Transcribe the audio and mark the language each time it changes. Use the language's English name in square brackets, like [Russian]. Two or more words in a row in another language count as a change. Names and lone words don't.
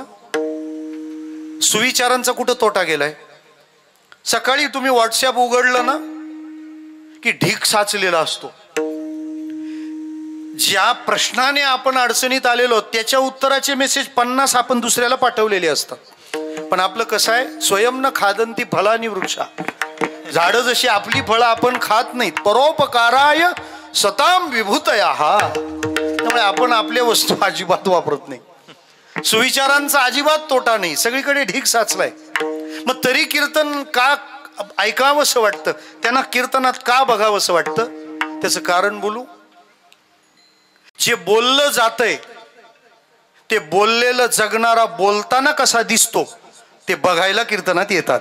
[Marathi] सुविचारांचा कुठं तोटा गेलाय? सकाळी तुम्ही व्हॉट्सअप उघडलं ना की ढीक साचलेला असतो। ज्या प्रश्नाने आपण अडचणीत आलेलो त्याच्या उत्तराचे मेसेज 50 आपण दुसऱ्याला पाठवलेले असतात। पण आपलं कसं आहे, [Sanskrit] स्वयं न खादंती फलानी वृक्षा, [Marathi] झाडं जशी आपली फळं आपण खात नाहीत, [Sanskrit] परोपकाराय सताम विभूतया, [Marathi] त्यामुळे आपण आपल्या वस्तू अजिबात वापरत नाही। सुविचारांचा अजिबात तोटा नाही, सगळीकडे ढीक साचलाय। मग तरी कीर्तन का ऐकावंसं वाटतं, त्यांना कीर्तनात का बघावंसं वाटतं? त्याचं कारण बोलू. जे बोललं जातंय ते बोललेलं जगणारा बोलताना कसा दिसतो ते बघायला कीर्तनात येतात.